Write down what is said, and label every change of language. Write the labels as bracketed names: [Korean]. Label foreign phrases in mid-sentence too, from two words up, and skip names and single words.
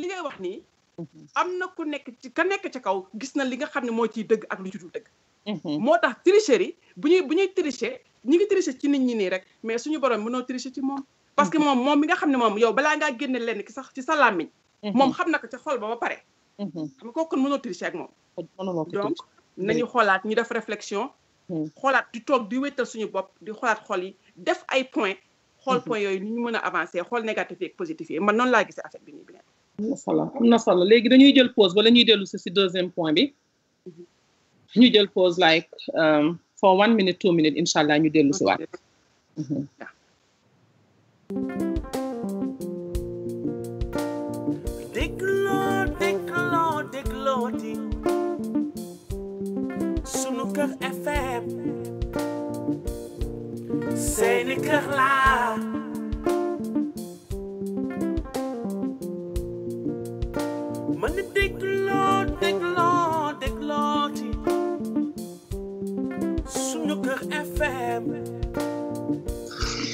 [Wolof] ngay wax nii am na ku nekk ka nekk ci kaw gis na li nga xam ne moo ciy dëgg ak lu ci dul dëgg moo tax tricherie bu ñuy tricher ñi ngi tricher ci nit ñi nii rek mais suñu borom mënoo tricher ci moom parce que moom mi nga xam ne moom yow balaa ngaa génne lenn ki sax ci sa làmmiñ moom xam na ko ca xol ba pare xam nga kooku kon mënoo tricher ak moom donc nañu xoolaat ñu def réflexion xoolaat di toog di wéttal suñu bopp di xoolaat xol yi def ay point xool point yooyu ni ñu mën a avancer xool négatif yi ak positif yi man noonu laa gisee affaire bi nii bi am na solo léegi dañuy jël pause wala ñuy dellu si deuxième point bi ñu jël pause [English] like for 1 minute 2 minutes [Arabic] incha allah [Wolof] ñu dellu si waat déglooti sunu kër FM seeni kër laa mën na déglooti sunu kër FM